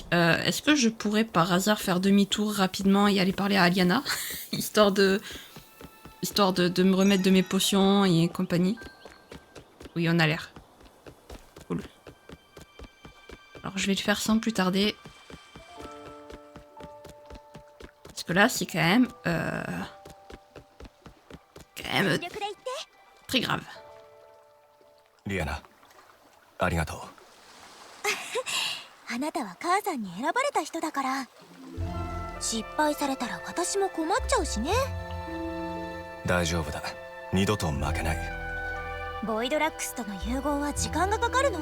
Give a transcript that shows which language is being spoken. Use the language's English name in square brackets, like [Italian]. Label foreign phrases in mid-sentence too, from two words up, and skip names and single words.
[French] Est-ce que je pourrais par hasard faire demi-tour rapidement et aller parler à Aliana histoire de me remettre de mes potions et compagnie. Oui, on a l'air. Cool. Alors je vais le faire sans plus tarder. Parce que là, c'est quand même très grave. [Japanese] リアナ、ありがとう。あなたは母さんに選ばれた人だから。失敗されたら私も困っちゃうしね。大丈夫だ。二度と負けない。ボイドラックスとの融合は時間がかかるの。